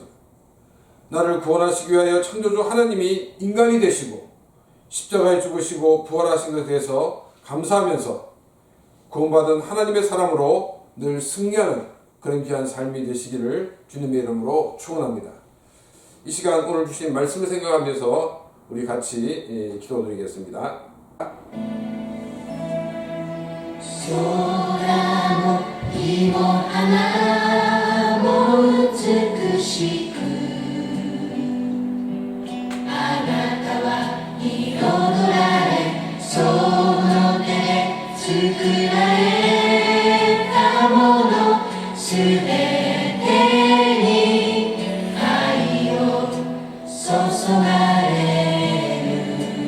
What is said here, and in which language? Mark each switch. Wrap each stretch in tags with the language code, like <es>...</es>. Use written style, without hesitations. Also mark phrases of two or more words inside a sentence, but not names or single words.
<ko>나를 구원하시기 위하여 창조주 하나님이 인간이 되시고 십자가에 죽으시고 부활하신 것에 대해서 감사하면서 구원받은 하나님의 사람으로 늘 승리하는 그런 귀한 삶이 되시기를 주님의 이름으로 축원합니다. 이 시간 오늘 주신 말씀을 생각하면서 우리 같이 기도드리겠습니다.</ko> <ja>そらも いも はなも美しくあなたは彩られその手で作られたものすべてに愛を注がれる</ja>